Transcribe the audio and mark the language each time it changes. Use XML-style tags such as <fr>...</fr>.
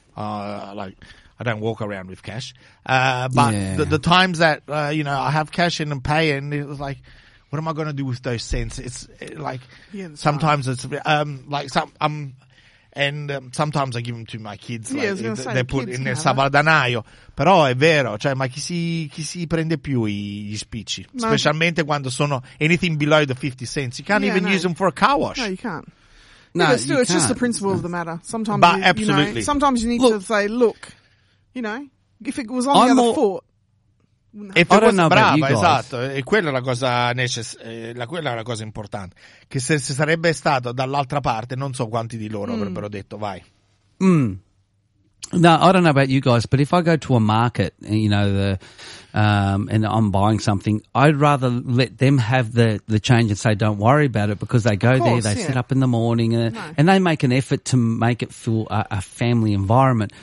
<en>Like, I don't walk around with cash. The times that, you know, I have cash and pay and it was like, what am I going to do with those cents? It's like, sometimes it's, sometimes I give them to my kids. Yeah, like, they put kids in their sabadanaio.</en> <it>Però è vero, cioè, ma chi si prende più gli spicci?</it> <en>No.</en> <it>Specialmente quando sono</it> <en>anything below the 50 cents. You can't use them for a car wash. No, you can't. It's just the principle of the matter. Sometimes, but absolutely. You know, sometimes you need to say, look, you know, if it was on the other foot.</en> <it>Esatto, e quella è la cosa quella è la cosa importante, che se sarebbe stato dall'altra parte, non so quanti di loro avrebbero detto vai. Mm.</it> <en>No, I don't know about you guys, but if I go to a market, you know, and I'm buying something, I'd rather let them have the change and say, don't worry about it, because they go there, they sit up in the morning, and they make an effort to make it feel a family environment.</en>